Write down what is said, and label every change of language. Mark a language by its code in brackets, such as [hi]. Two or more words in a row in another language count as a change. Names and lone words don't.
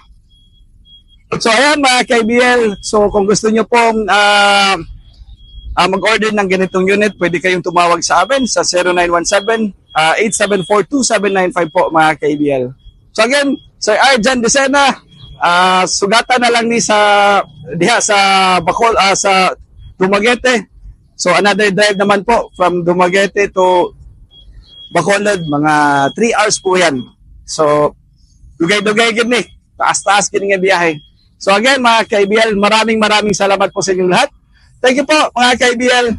[tl] So ayan mga KBL, so kung gusto nyo pong mag-order ng ganitong unit, pwede kayong tumawag sa amin sa 0917-8742795 po mga KBL. [en] So again, [ceb] Sir Arjan Desena, sugatan na lang ni sa diha sa Bacol, sa Dumaguete. [en] So another drive [tl] naman po from Dumaguete to Bacolod, mga 3 hours po yan. [hil] So, dugay-dugay gid ni. Taas-taas gid nga biyahe. [en] So again, [tl] mga KBL, maraming salamat po sa inyong lahat. [en] Thank you po, mga KBL.